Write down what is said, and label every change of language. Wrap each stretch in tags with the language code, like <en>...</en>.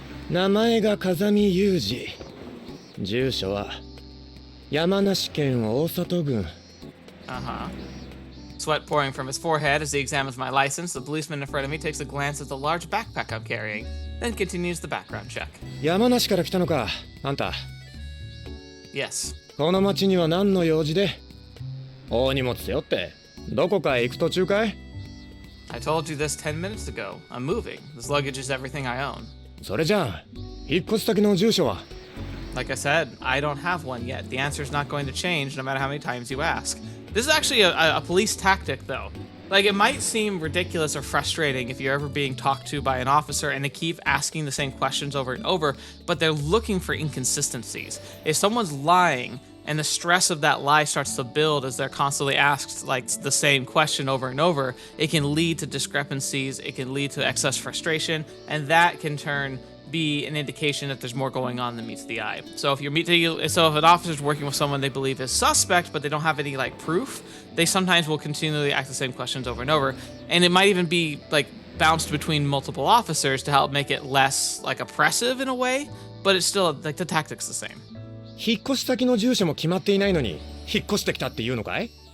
<ja>名前が風見雄二。住所は山梨県大里郡。</ja> <en>Sweat pouring from his forehead as he examines my license, the policeman in front of me takes a glance at the large backpack I'm carrying, then continues the background check.</en> <ja>山梨から来たのか、あんた。</ja> <en>Yes.</en> <ja>この町には何の用事で？大荷物背負って、どこかへ行く途中かい？</ja> <en>I told you this 10 minutes ago. I'm moving. This luggage is everything I own.</en> <ja>それじゃあ、引っ越し先の住所は？</ja> <en>Like I said, I don't have one yet. The answer's not going to change no matter how many times you ask. This is actually a police tactic, though. Like, it might seem ridiculous or frustrating if you're ever being talked to by an officer and they keep asking the same questions over and over, but they're looking for inconsistencies. If someone's lying and the stress of that lie starts to build as they're constantly asked, like, the same question over and over, it can lead to discrepancies, it can lead to excess frustration, and that can be an indication that there's more going on than meets the eye. So if if an officer's working with someone they believe is suspect, but they don't have any like proof, they sometimes will continually ask the same questions over and over, and it might even be like bounced between multiple officers to help make it less like oppressive in a way, but it's still like the tactic's the same.</en> <ja>引っ越し先の住所も決まっていないのに引っ越してきたっていうのかい？</ja>